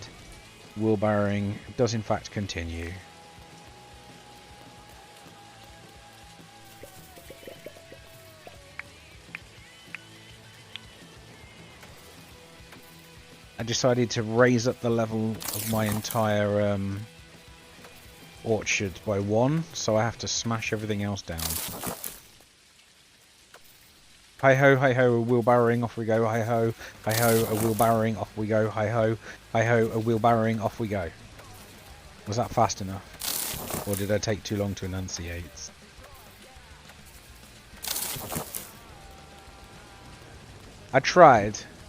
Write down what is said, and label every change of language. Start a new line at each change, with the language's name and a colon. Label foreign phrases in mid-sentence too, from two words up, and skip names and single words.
English: Wheelbarrowing does in fact continue. I decided to raise up the level of my entire orchard by 1, so I have to smash everything else down. Hi-ho, hi-ho, a wheelbarrowing, off we go, hi-ho, hi-ho, a wheelbarrowing, off we go, hi-ho, hi-ho, a wheelbarrowing, off we go. Was that fast enough? Or did I take too long to enunciate? I tried.